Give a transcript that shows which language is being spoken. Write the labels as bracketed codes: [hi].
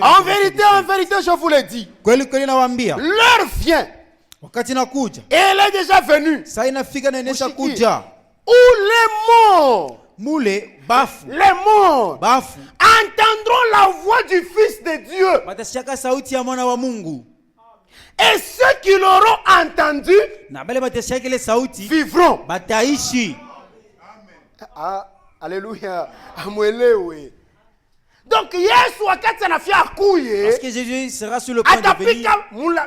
[fr] En vérité, je vous le dis. [sw] Kweli kweli nawaambia. [fr] L'heure vient. [sw] Wakati nakuja. [fr] Et elle est déjà venue. [sw] Saa inafika na inaisha Mushikie. kuja. [fr] Où les morts, [sw] Mule bafu. [fr] les morts [sw] Bafu. [fr] entendront la voix du Fils de Dieu. [sw] Batasikia sauti ya mwana wa Mungu. [fr] Et ceux qui l'auront entendu [sw] Na bale batasikia ile sauti [fr] vivront. [sw] bataishi. Ah, alléluia. Amwelewe. Donc Yesu wakati anafia akuye, [fr] Parce que Jésus sera sur le point de venir. [sw] atapika mula